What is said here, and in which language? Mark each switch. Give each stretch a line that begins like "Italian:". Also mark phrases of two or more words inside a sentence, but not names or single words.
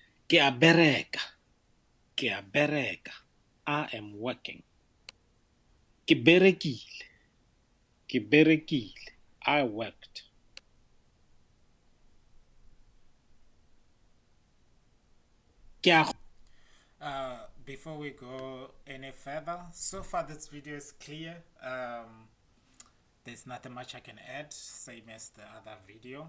Tswana: Ke a bereka. Ke a bereka.
English: I am working.
Tswana: Ke berekile. Ke berekile.
English: I worked.
Tswana: Ke a
English: Before we go any further, so far this video is clear. There's nothing much I can add, same as the other video.